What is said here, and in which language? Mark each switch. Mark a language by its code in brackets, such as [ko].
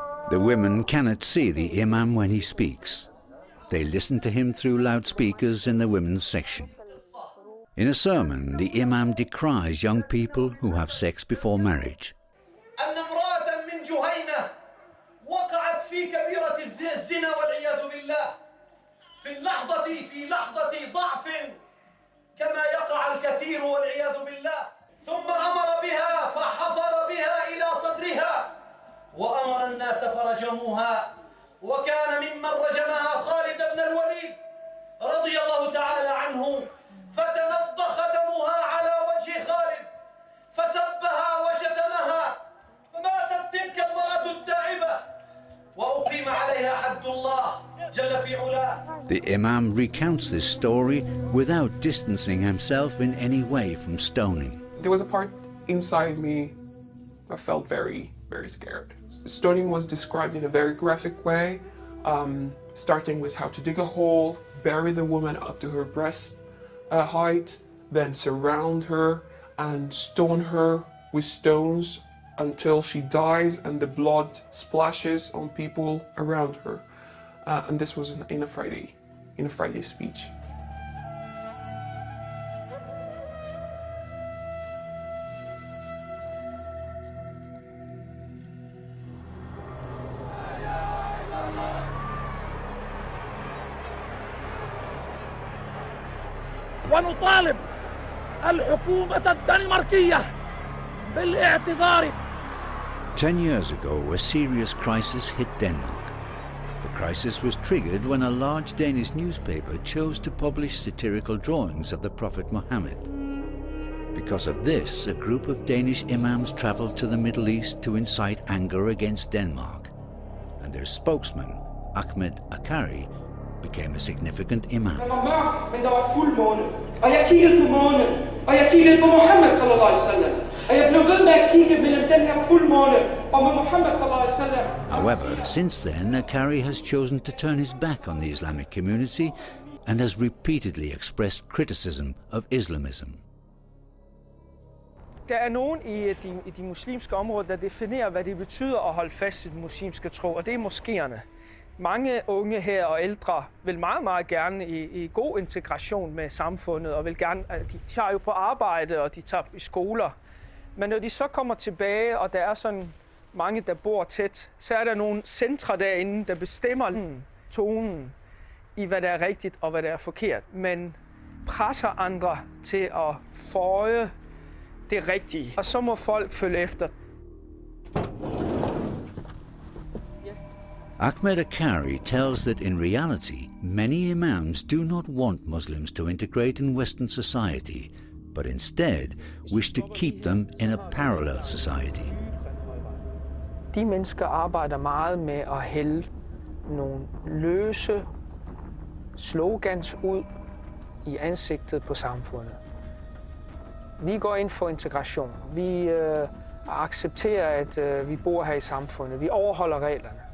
[en] The women cannot see the imam when he speaks. They listen to him through loudspeakers in the women's section. In a sermon, the imam decries young people who have sex before marriage. [ar] أن امرأة من جهينة وقعت في كبيرة الزنا والعياذ بالله في لحظة ضعف كما يقع الكثير والعياذ بالله ثم أمر بها فحفر بها إلى صدرها وأمر الناس فرجموها وكان ممن رجمها خالد بن الوليد رضي الله تعالى عنه فتنضخ دمها على وجه خالد فسبها وشتمها فماتت تلك المرأة التائبة وأقيم عليها حد الله جل في علاه. [en] The imam recounts this story without distancing himself in any way from stoning. There was a part inside me I felt very, very scared. Stoning was described in a very graphic way, starting with how to dig a hole, bury the woman up to her breast height, then surround her and stone her with stones until she dies and the blood splashes on people around her. And this was in a Friday speech. [ar] ونطالب الحكومة الدنماركية بالاعتذار. [en] 10 years ago, a serious crisis hit Denmark. The crisis was triggered when a large Danish newspaper chose to publish satirical drawings of the Prophet Muhammad. Because of this, a group of Danish imams traveled to the Middle East to incite anger against Denmark, and their spokesman, Ahmed Akari, became a significant imam. [da] Det var mørkt, men der var fuld måne. Og jeg kiggede på månen, og jeg kiggede på Muhammad [ar] sallallahu alaihi wasallam. [da] Og jeg blev ved med at kigge mellem den her fuld måne og med Muhammad [ar] sallallahu alaihi wasallam. [en] However, since then, Akari has chosen to turn his back on the Islamic community and has repeatedly expressed criticism of Islamism. [da] Der er nogen i de muslimske områder, der definerer, hvad det betyder at holde fast i den muslimske tro, og det er moskéerne. Mange unge her og ældre vil meget, meget gerne i god integration med samfundet, og vil gerne, de tager jo på arbejde, og de tager i skoler. Men når de så kommer tilbage, og der er sådan mange, der bor tæt, så er der nogle centre derinde, der bestemmer tonen i, hvad der er rigtigt og hvad der er forkert. Men presser andre til at føje det rigtige, og så må folk følge efter. [en] Ahmed Akari tells that in reality, many imams do not want Muslims to integrate in Western society, but instead wish to keep them in a parallel society. [da] De mennesker arbejder meget med at hælde nogle løse slogans ud i ansigtet på samfundet. Vi går ind for integration. Vi accepterer, at vi bor her i samfundet. Vi overholder reglerne.